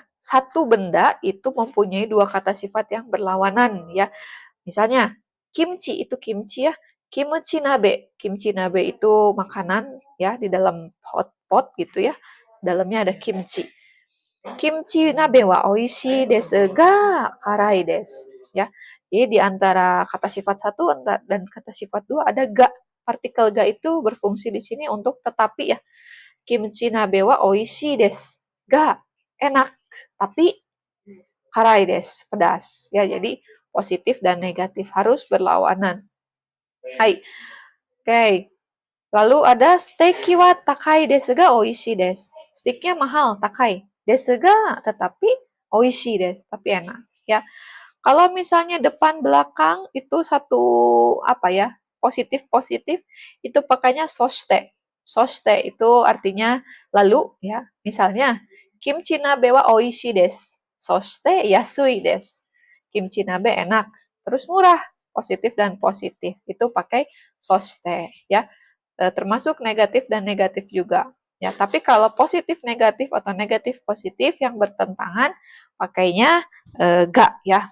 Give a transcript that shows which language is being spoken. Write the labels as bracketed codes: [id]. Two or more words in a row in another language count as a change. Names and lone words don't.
[id] Satu benda itu mempunyai dua kata sifat yang berlawanan ya. Misalnya kimchi itu kimchi ya. Kimchi nabe. Kimchi nabe itu makanan ya di dalam pot gitu ya. Dalamnya ada kimchi. [ja] Kimchi nabe wa oishi desu ga karai desu. [id] Ya. Jadi di antara kata sifat satu dan kata sifat dua ada ga. Partikel ga itu berfungsi di sini untuk tetapi ya. [ja] Kimchi nabe wa oishi desu. [id] Ga enak, tapi [ja] karai desu, [id] pedas. Ya, jadi positif dan negatif harus berlawanan. [ja] Hai. [id] Oke. Lalu ada [ja] steak wa takai desu ga oishi desu. [id] Steaknya mahal, takai. [ja] Desu ga tetapi oishi desu, [id] tapi enak. Ya. Kalau misalnya depan belakang itu satu apa ya? Positif itu pakainya soste. Soste itu artinya lalu ya. [ja] Misalnya kimchi nabe wa oishi desu. Soste yasui desu. [id] Kimchi nabe enak, terus murah. Positif dan positif. Itu pakai soste ya. Termasuk negatif dan negatif juga. Ya, tapi kalau positif negatif atau negatif positif yang bertentangan pakainya ga ya.